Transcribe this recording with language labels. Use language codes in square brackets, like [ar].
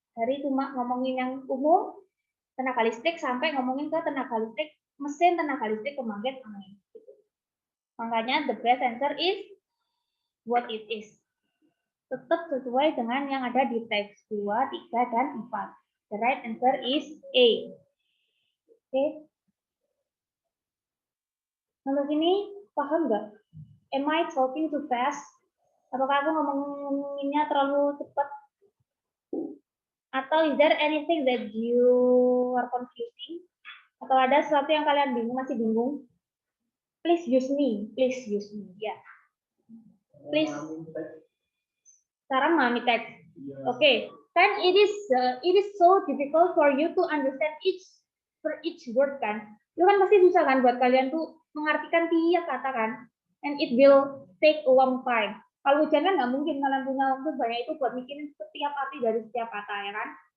[id] Dari cuma ngomongin yang umum, tenaga listrik, sampai ngomongin ke tenaga listrik, mesin tenaga listrik pembangkit angin. Makanya [en] the best answer is what it is. [id] Tetap sesuai dengan yang ada di teks 2, 3, dan 4. [en] The right answer is A. Oke. [id] Sampai sini paham nggak? [en] Am I talking too fast? [id] Apakah aku ngomonginnya terlalu cepat? Atau [en] is there anything that you are confusing? [id] Atau ada sesuatu yang kalian bingung, masih bingung? [en] Please use me. Please use me. [id] Ya. Yeah. Please. Sarah memahami teks. Okay. [en] Then it is so difficult for you to understand each word kan. [id] Itu kan pasti susah kan buat kalian tuh mengartikan tiap kata kan. [en] And it will take a long time. [id] Kalau ujian kan nggak mungkin kalian punya waktu banyak itu buat mikirin setiap arti dari setiap kata ya kan.